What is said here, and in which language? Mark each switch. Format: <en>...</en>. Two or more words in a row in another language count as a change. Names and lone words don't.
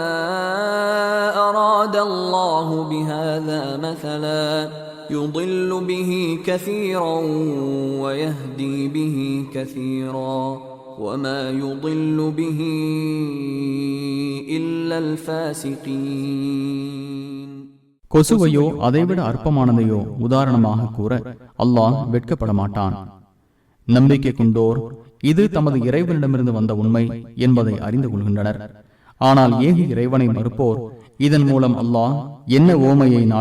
<ar>أراد الله بهذا مثلا يضل به كثيرا ويهدي به كثيرا وما يضل به إلا الفاسقين.</ar> <ta>கொசுவையோ அதைவிட அற்பமானதையோ உதாரணமாக கூற அல்லாஹ் வெட்கப்பட மாட்டான். நம்பிக்கை கொண்டோர் இது தமது இறைவனிடமிருந்து வந்த உண்மை என்பதை அறிந்து கொள்கின்றனர். ஆனால் ஏக இறைவனை மறுப்போர் இதன் மூலம் அல்லாஹ் என்ன ஓமையை நாடு</ta>